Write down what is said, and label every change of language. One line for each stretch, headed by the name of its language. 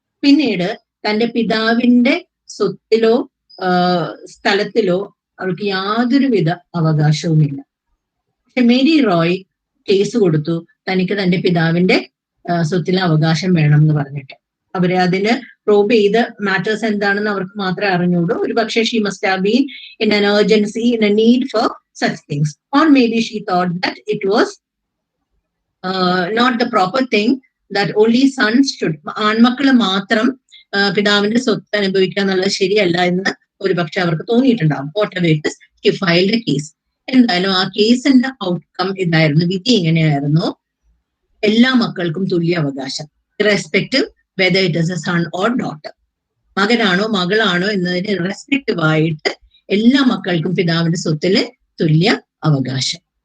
Malayalam: പിന്നീട് തന്റെ പിതാവിന്റെ സ്വത്തിലോ സ്ഥലത്തിലോ അവൾക്ക് യാതൊരുവിധ അവകാശവുമില്ല. പക്ഷെ മേരി റോയ് കേസ് കൊടുത്തു, തനിക്ക് തന്റെ പിതാവിന്റെ സ്വത്തിന് അവകാശം വേണം എന്ന് പറഞ്ഞിട്ട്. അവരെ അതിന് പ്രോബ് ചെയ്ത് മാറ്റേഴ്സ് എന്താണെന്ന് അവർക്ക് മാത്രമേ അറിഞ്ഞുള്ളൂ. ഒരു പക്ഷേ
English: she must have been in an urgency, in a need for such things, or maybe she thought that it was not the proper thing that only sons should,
Malayalam: ആൺമക്കള് മാത്രം പിതാവിന്റെ സ്വത്ത് അനുഭവിക്കുക എന്നുള്ളത് ശരിയല്ല എന്ന് ഒരു പക്ഷെ അവർക്ക് തോന്നിയിട്ടുണ്ടാവും.
English: whatever it is, she filed a case.
Malayalam: എന്തായാലും ആ കേസിന്റെ ഔട്ട്കം ഇതായിരുന്നു, വിധി എങ്ങനെയായിരുന്നു, എല്ലാ മക്കൾക്കും തുല്യ അവകാശം,
English: irrespective whether it is a son or daughter,
Malayalam: മകനാണോ മകളാണോ എന്നതിന് റെസ്പെക്റ്റീവ് ആയിട്ട് എല്ലാ മക്കൾക്കും പിതാവിന്റെ സ്വത്തില് തുല്യ അവകാശം.